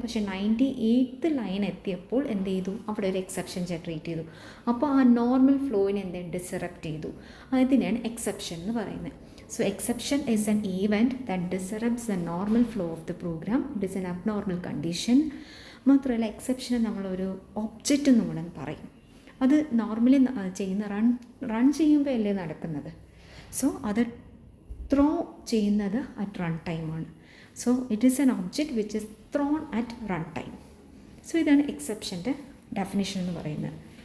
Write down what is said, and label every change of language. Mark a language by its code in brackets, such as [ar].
[ml] പക്ഷേ 98th line എത്തിയപ്പോൾ എന്ത് ചെയ്തു, അവിടെ ഒരു എക്സെപ്ഷൻ ജനറേറ്റ് ചെയ്തു. അപ്പോൾ ആ നോർമൽ ഫ്ലോയിനെ ഡിസ്റ്റർബ് ചെയ്തു. അതിനാണ് എക്സെപ്ഷൻ എന്ന് പറയുന്നത്. [en] So exception is an event that disrupts the normal flow of the program. It is an abnormal condition. [ml] മാത്രമല്ല എക്സെപ്ഷനെ നമ്മളൊരു ഒബ്ജക്റ്റ് എന്ന് കൂടെ പറയും. അത് നോർമലി റൺ ചെയ്യുമ്പോൾ അല്ലേ നടക്കുന്നത്. [en] So അത് throw ചെയ്യുന്നത് at run ടൈമാണ്. So it is an object which is thrown at run time. [ml] So ഇതാണ് എക്സെപ്ഷൻ്റെ ഡെഫിനിഷൻ എന്ന് പറയുന്നത്.